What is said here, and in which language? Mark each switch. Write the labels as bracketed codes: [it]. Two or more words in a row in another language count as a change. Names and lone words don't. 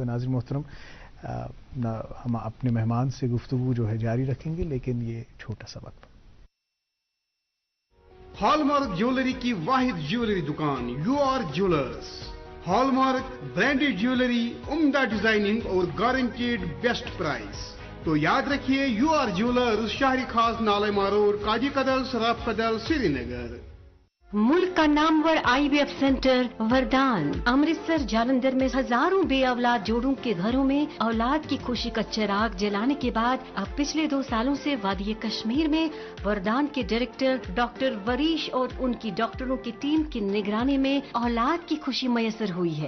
[ur] ناظرین محترم ہم اپنے مہمان سے گفتگو جو ہے جاری رکھیں گے, لیکن یہ چھوٹا سا وقت. ہال مارک جیولری کی واحد جیولری دکان UR جیولرز. ہال مارک برانڈیڈ جیولری, عمدہ ڈیزائننگ اور [en] guaranteed best price. [ur] تو یاد رکھیے UR جیولرز, شہری خاص نالے مارور, کاجی کدل, سراف کدل, سری نگر. ملک کا نامور IVF سینٹر وردان امرتسر جالندھر میں ہزاروں بے اولاد جوڑوں کے گھروں میں اولاد کی خوشی کا چراغ جلانے کے بعد اب پچھلے 2 سالوں سے وادی کشمیر میں وردان کے ڈائریکٹر ڈاکٹر وریش اور ان کی ڈاکٹروں کی ٹیم کی نگرانی میں اولاد کی خوشی میسر ہوئی ہے.